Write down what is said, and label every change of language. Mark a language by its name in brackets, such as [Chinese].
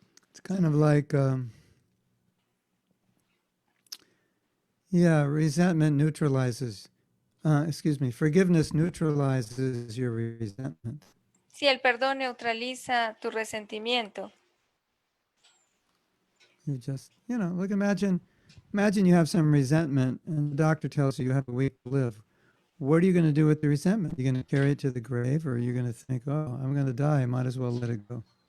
[English] It's kind of like, resentment neutralizes, forgiveness neutralizes your resentment. [Spanish] Si el perdón neutraliza tu resentimiento. [English] You just, look, imagine you have some resentment and the doctor tells you have a week to live. What are you going to do with the resentment? You're going to carry it to the grave, or are you going to think, oh, I'm going to die, I might as well let it go?